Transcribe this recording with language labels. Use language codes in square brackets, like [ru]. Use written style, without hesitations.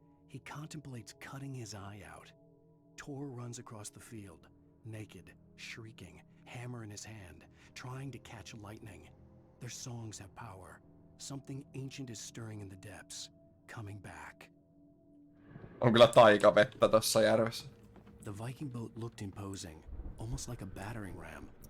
[en] He contemplates cutting his eye out. Tor runs across the field, naked, shrieking, hammer in his hand, trying to catch lightning. Their songs have power. Something ancient is stirring in the depths, coming back. [fi] On kyllä taikavettä tossa järvessä. [en] The Viking boat looked imposing, almost like a battering ram.